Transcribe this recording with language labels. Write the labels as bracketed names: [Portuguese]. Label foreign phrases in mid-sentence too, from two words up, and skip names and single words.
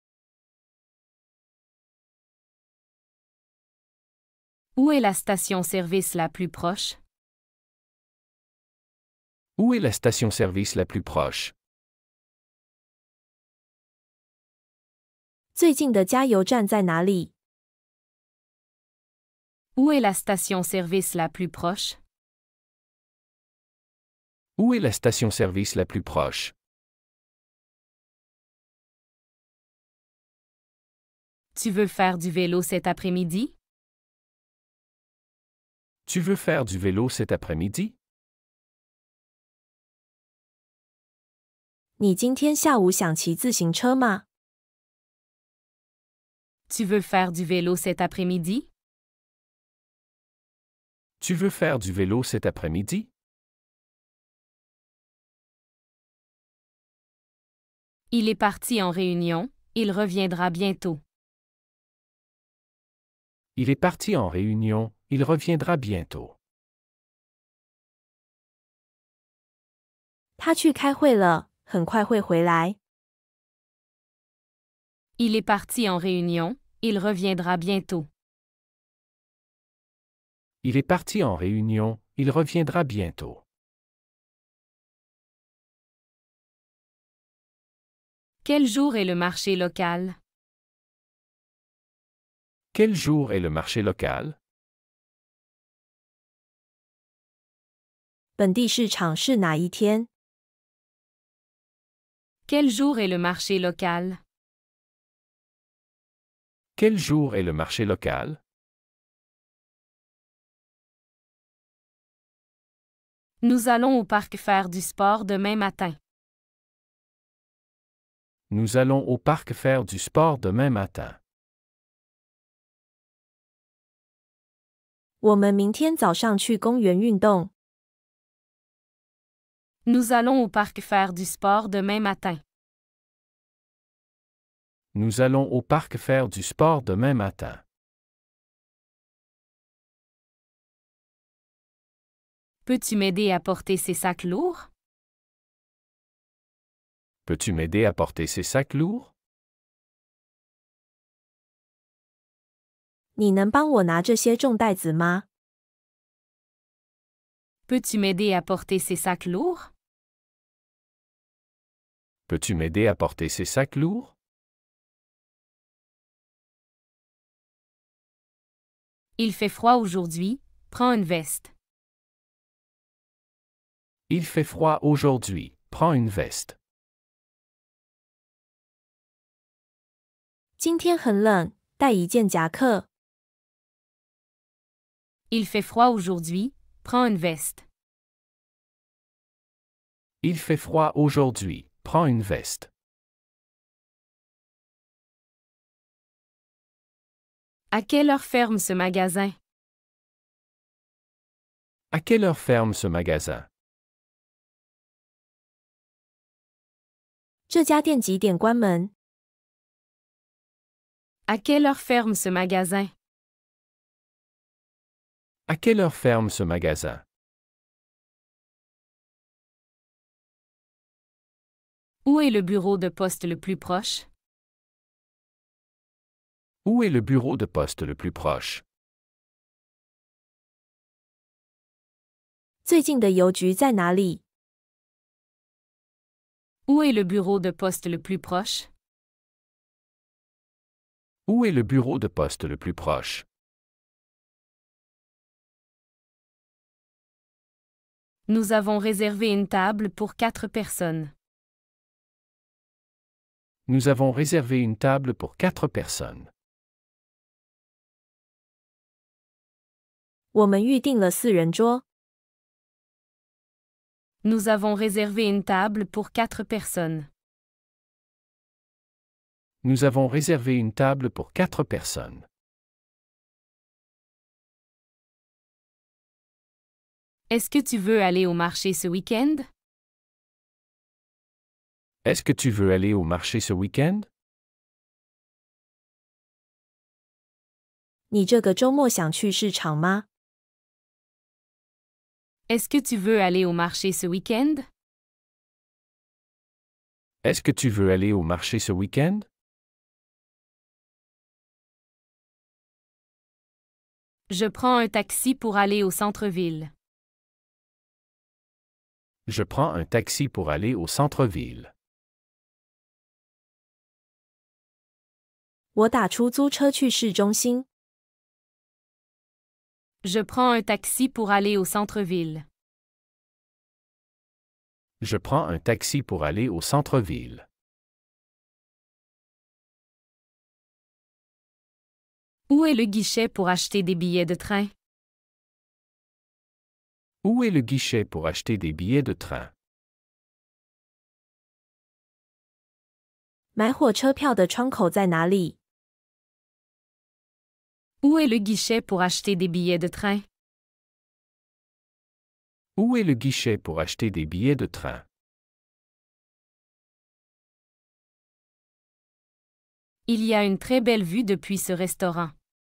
[French] Où est la station-service la plus proche? Où est la station-service la plus proche? [Chinese] 最近的加油站在哪里？ [French] Où est la station-service la plus proche? Où est la station-service la plus proche? Tu veux faire du vélo cet après-midi? Tu veux faire du vélo cet après-midi? [Chinese] 你今天下午想骑自行车吗？ [French] Tu veux faire du vélo cet après-midi? Tu veux faire du vélo cet après-midi? Il est parti en réunion, il reviendra bientôt. Il est parti en réunion, il reviendra bientôt. [Chinese] 他去开会了，很快会回来。 [French] Il est parti en réunion, il reviendra bientôt. Il est parti en réunion, il reviendra bientôt. Quel jour est le marché local? Quel jour est le marché local? [Chinese] 本地市场是哪一天？ [French] Quel jour est le marché local? Quel jour est le marché local? Nous allons au parc faire du sport demain matin. Nous allons au parc faire du sport demain matin. [Chinese] 我们明天早上去公园运动。 [French] Nous allons au parc faire du sport demain matin. Nous allons au parc faire du sport demain matin. Peux-tu m'aider à porter ces sacs lourds? Peux-tu m'aider à porter ces sacs lourds? [Chinese] 你能帮我拿这些重袋子吗？ [French] Peux-tu m'aider à porter ces sacs lourds? Peux-tu m'aider à porter ces sacs lourds? Il fait froid aujourd'hui, prends une veste. Il fait froid aujourd'hui, prends une veste. [Chinese] 今天很冷，带一件夹克。 [French] Il fait froid aujourd'hui, prends une veste. Il fait froid aujourd'hui, prends une veste. À quelle heure ferme ce magasin? À quelle heure ferme ce magasin? [Chinese] 这家店几点关门？ [French] À quelle heure ferme ce magasin? À quelle heure ferme ce magasin? Où est le bureau de poste le plus proche? Où est le bureau de poste le plus proche? [Chinese] 最近的邮局在哪里？ [French] Où est le bureau de poste le plus proche? Où est le bureau de poste le plus proche? Nous avons réservé une table pour 4 personnes. Nous avons réservé une table pour 4 personnes. [Chinese] 我们预订了4人桌。 [French] Nous avons réservé une table pour 4 personnes. Nous avons réservé une table pour 4 personnes. Est-ce que tu veux aller au marché ce week-end? Est-ce que tu veux aller au marché ce week-end? [Chinese] 你这个周末想去市场吗？ [French] Est-ce que tu veux aller au marché ce week-end? Est-ce que tu veux aller au marché ce week-end? Je prends un taxi pour aller au centre-ville. Je prends un taxi pour aller au centre-ville. [Chinese] 我打出租车去市中心。 [French] Je prends un taxi pour aller au centre-ville. Je prends un taxi pour aller au centre-ville. Où est le guichet pour acheter des billets de train? Où est le guichet pour acheter des billets de train? [Chinese] 买火车票的窗口在哪里？ [French] Où est le guichet pour acheter des billets de train? Où est le guichet pour acheter des billets de train? Il y a une très belle vue depuis ce restaurant.